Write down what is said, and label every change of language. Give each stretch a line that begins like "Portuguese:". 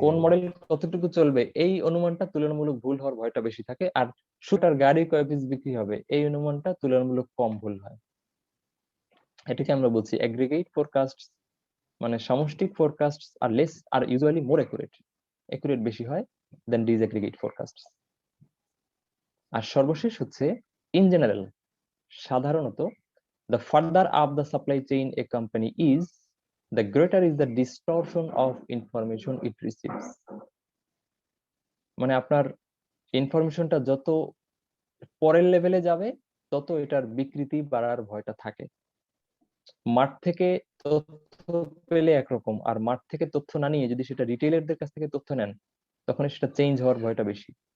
Bangla: কোন মডেল কতটুকু চলবে এই অনুমানটা তুলনামূলক ভুল হওয়ার ভয়টা বেশি থাকে, আর শুটার গাড়ি কয় পিস বিক্রি হবে এই অনুমানটা তুলনামূলক কম ভুল হয়। এটাকে আমরা বলছি এগ্রিগেট ফোরকাস্ট, মানে সামষ্টিক ফোরকাস্ট আর
English: less are usually more accurate,
Bangla: অ্যাকুরেট বেশি হয়
English: Than disaggregate forecast.
Bangla: আর সর্বশেষ হচ্ছে
English: in general,
Bangla: সাধারণত
English: the further up the supply chain a company is, the greater is the distortion of information it receives.
Bangla: মানে আপনার ইনফরমেশনটা যত পরের লেভেলে যাবে তত এটার বিকৃতি বাড়ার ভয়টা থাকে। মাঠ থেকে তথ্য পেলে একরকম, আর মাঠ থেকে তথ্য না নিয়ে যদি সেটা রিটেইলারদের কাছ থেকে তথ্য নেন, তখন সেটা চেঞ্জ হওয়ার ভয়টা বেশি।